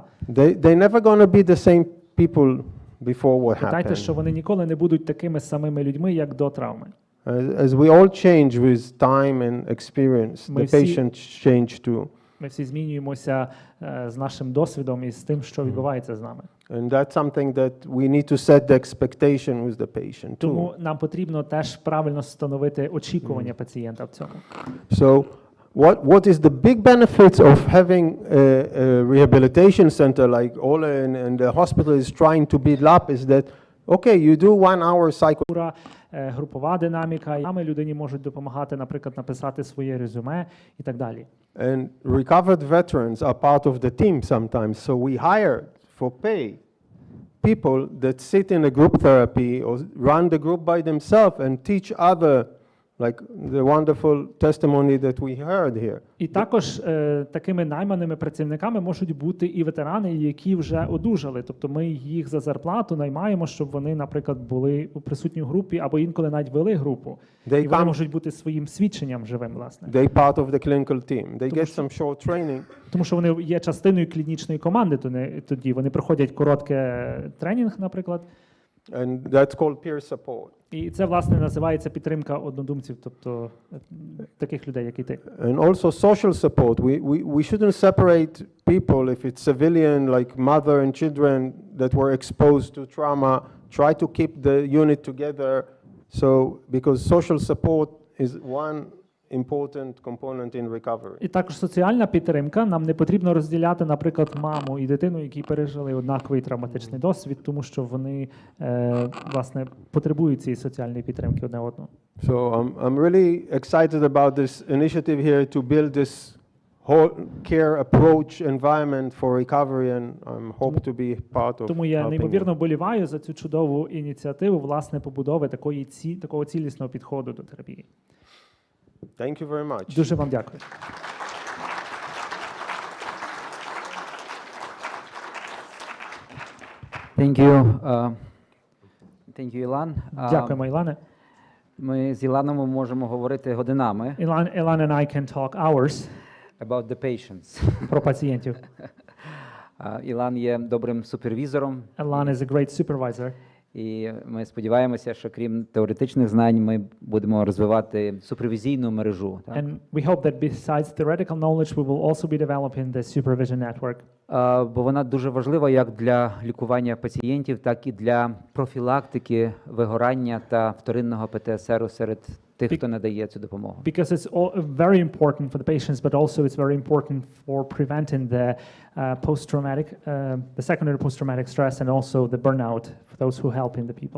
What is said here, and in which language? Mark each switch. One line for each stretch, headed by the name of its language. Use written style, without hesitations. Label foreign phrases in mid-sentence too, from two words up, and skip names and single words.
English: They're never going to be the same people before what
Ukrainian: Питайте, що
English: happened.
Ukrainian: вони ніколи не будуть такими самими людьми, як до травми.
English: As we all change with time and experience,
Ukrainian: Ми
English: the
Ukrainian: всі-
English: patients change too.
Ukrainian: Ми всі змінюємося з нашим досвідом і з тим, що відбувається з нами.
English: And that's something that we need to set the expectation with the patient too.
Ukrainian: Тому нам потрібно теж правильно встановити очікування пацієнта в цьому.
English: So what is the big benefits of having a rehabilitation center like Ola and the hospital is trying to build up is that, okay, you do 1 hour psycho.
Ukrainian: Групова динаміка, і саме людині можуть допомагати, наприклад, написати своє резюме і так далі.
English: And recovered veterans are part of the team sometimes. So we hire for pay people that sit in a group therapy or run the group by themselves and teach other, like the wonderful testimony that we heard here.
Ukrainian: І також такими найманими працівниками можуть бути і ветерани, які вже одужали. Тобто ми їх за зарплату наймаємо, щоб вони, наприклад, були у присутній групі або інколи навіть вели групу.
English: They
Ukrainian: І вони
English: come-
Ukrainian: можуть бути своїм свідченням живим, власне.
English: They part of the clinical team. They get some short training.
Ukrainian: Тому що вони є частиною клінічної команди, тоді вони проходять коротке тренінг, наприклад.
English: And that's called peer support.
Ukrainian: І це, власне, називається підтримка однодумців, тобто таких людей, як і ти.
English: And also social support. We shouldn't separate people if it's civilian, like mother and children that were exposed to trauma. Try to keep the unit together. So, because social support is one important component in recovery.
Ukrainian: І також соціальна підтримка. Нам не потрібно розділяти, наприклад, маму і дитину, які пережили однаковий травматичний досвід, тому що вони, власне, потребують цієї соціальної підтримки одне одного.
English: So I'm really excited about this initiative here to build this whole care approach environment for recovery, and I hope to be part of
Ukrainian: Тому я
English: helping
Ukrainian: неймовірно
English: them.
Ukrainian: вболіваю за цю чудову ініціативу, власне, побудови такого цілісного підходу до терапії.
English: Thank you very much.
Ukrainian: Дуже вам дякую.
English: Thank you. Thank you, Ілан.
Ukrainian: Дякуємо, Ілане. Ми з Іланом можемо говорити годинами
English: Ілан and I can talk hours about the patients.
Ukrainian: про пацієнтів. Ілан є добрим супервізором,
English: Ілан is a great supervisor.
Ukrainian: і ми сподіваємося, що крім теоретичних знань, ми будемо розвивати супервізійну мережу. Так?
English: And we hope that besides theoretical knowledge, we will also be developing the supervision network.
Ukrainian: Бо вона дуже важлива як для лікування пацієнтів, так і для профілактики вигорання та вторинного ПТСР серед тих, хто надає цю допомогу.
English: Because it's all very important for the patients, but also it's very important for preventing the post-traumatic, the secondary post-traumatic stress, and also the burnout for those who help in the people.